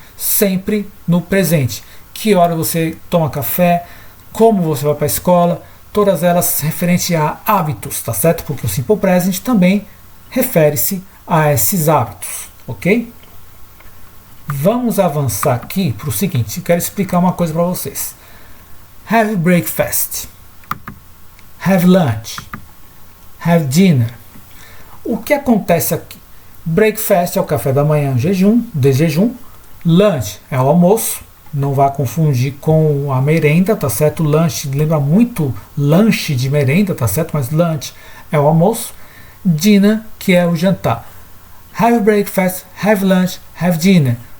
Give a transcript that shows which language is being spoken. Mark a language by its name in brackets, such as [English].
[Portuguese] Sempre no presente. Que hora você toma café, como você vai para a escola, todas elas referentes a hábitos, tá certo? Porque o Simple Present também refere-se a esses hábitos, ok? Vamos avançar aqui para o seguinte, eu quero explicar uma coisa para vocês. [English] Have breakfast, have lunch, have dinner. [Portuguese] O que acontece aqui? Breakfast é o café da manhã, de jejum. Lunch é o almoço. Não vá confundir com a merenda, tá certo? Lunch lembra muito lanche de merenda, tá certo? Mas lunch é o almoço. Dinner, que é o jantar. [English] Have breakfast, have lunch, have dinner.